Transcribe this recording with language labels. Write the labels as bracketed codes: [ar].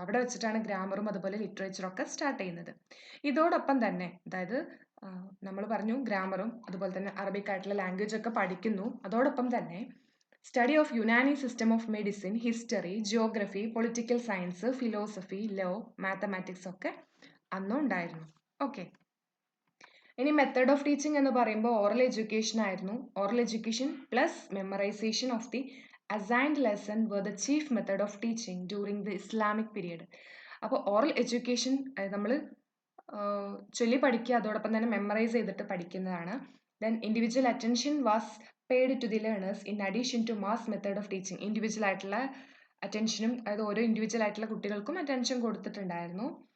[ml] അവിടെ വെച്ചിട്ടാണ് ഗ്രാമറും അതുപോലെ ലിറ്ററേച്ചറും ഒക്കെ സ്റ്റാർട്ട് ചെയ്യുന്നത്. ഇതോടൊപ്പം തന്നെ അതായത് നമ്മൾ പറഞ്ഞു ഗ്രാമറും അതുപോലെ തന്നെ അറബിക് ആയിട്ടുള്ള ലാംഗ്വേജ് ഒക്കെ പഠിക്കുന്നു. അതോടൊപ്പം തന്നെ study of Unani system of medicine, history, geography, political science, philosophy, law, mathematics ഒക്കെ അന്നും ഉണ്ടായിരുന്നു. ഓക്കെ, ഇനി മെത്തേഡ് ഓഫ് ടീച്ചിങ് എന്ന് പറയുമ്പോൾ ഓറൽ എഡ്യൂക്കേഷൻ ആയിരുന്നു. [en] Oral education plus memorisation of the assigned lesson were the chief method of teaching during the Islamic period. [ml] അപ്പോൾ oral education നമ്മൾ ചൊല്ലി പഠിക്കുക, അതോടൊപ്പം തന്നെ മെമ്മറൈസ് ചെയ്തിട്ട് പഠിക്കുന്നതാണ്. [en] Then individual attention was paid to the learners in addition to mass method of teaching. [ml] Individual ആയിട്ടുള്ള അറ്റൻഷനും, അതായത് ഓരോ ഇൻഡിവിജ്വൽ ആയിട്ടുള്ള കുട്ടികൾക്കും അറ്റൻഷൻ കൊടുത്തിട്ടുണ്ടായിരുന്നു.